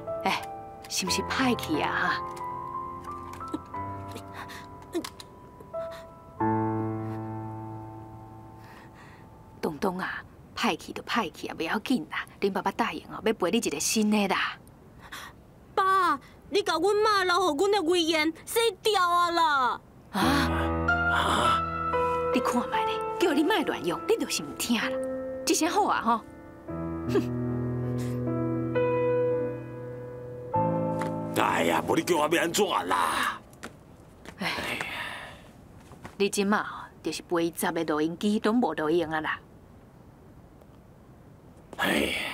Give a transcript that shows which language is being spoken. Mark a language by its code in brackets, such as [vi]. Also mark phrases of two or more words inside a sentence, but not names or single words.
[nan] 哎，是不是歹去啊？哈！东东啊，歹去就歹去啊，不要紧啦。恁爸爸答应哦，要赔你一个新的啦。爸，你甲阮妈留互阮的遗言洗掉啊啦！啊！你看卖咧，叫你莫乱用，你就是唔听啦。这声好啊吼！ 哼！哎呀，无你叫我要安怎啦？哎，你即马吼，就是赔10个录音机拢无录用啊啦。哎。